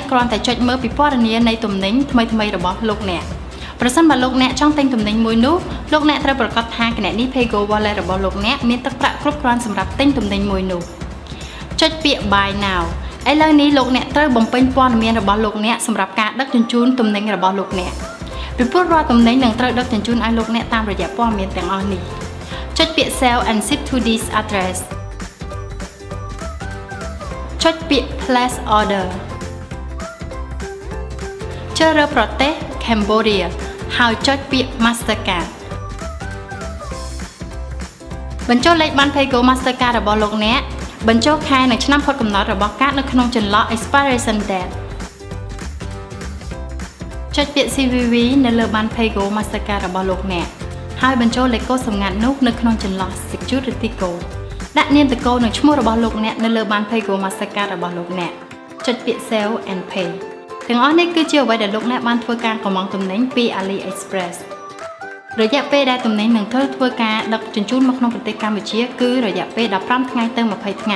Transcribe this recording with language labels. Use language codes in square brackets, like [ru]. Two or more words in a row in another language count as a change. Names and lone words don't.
[km] គ្រាន់តែចុចមើលពិពណ៌នានៃទំនិញថ្មីៗរបស់លោកអ្នកប្រសិនបើលោកអ្នកចង់ទិញទំនិញមួយនោះលោកអ្នកត្រូវប្រាកដថាគណនី PayGo Wallet របស់លោកអ្នកមានទឹកប្រាក់គ្រប់គ្រាន់សម្រាប់ទិញទំនិញមួយនោះចុចពាក្យ [en] Buy Now [km] ឥឡូវនេះលោកអ្នកត្រូវបំពេញព័ត៌មានរបស់លោកអ្នកសម្រាប់ការដឹកជញ្ជូនទំនិញរបស់លោកអ្នកពីព្រោះរាល់ទំនិញនឹងត្រូវដឹកជញ្ជូនឲ្យលោកអ្នកតាមរយៈព័ត៌មានទាំងអស់នេះចុចពាក្យ [en] Sell and Ship to this address [km] ចុចពាក្យ [en] Place Order [km] ជ្រើសរើសប្រទេស Cambodia ហើយចុចពាក្យ Mastercard បញ្ចូលលេខបាន PayGo Mastercard របស់លោកអ្នកបញ្ចូលខែនិងឆ្នាំផុតកំណត់របស់កាតនៅក្នុងចន្លោះ [en] expiration date [km] ចុចពាក្យ CVV នៅលើបាន PayGo Mastercard របស់លោកអ្នកហើយបញ្ចូលលេខកូដសម្ងាត់នោះនៅក្នុងចន្លោះ [en] security code [km] ដាក់នាមតកូដនិងឈ្មោះរបស់លោកអ្នកនៅលើបាន PayGo Mastercard របស់លោកអ្នកចុចពាក្យ [en] Sell and Pay [km] ទាំងអស់នេះគឺជាអ្វីដែលលោកអ្នកបានធ្វើការកម្មង់ទំនិញពី AliExpress រយៈពេលដែលទំនិញនឹងត្រូវធ្វើការដឹកជញ្ជូនមកក្នុងប្រទេសកម្ពុជាគឺរយៈពេល15ថ្ងៃទៅ20ថ្ងៃ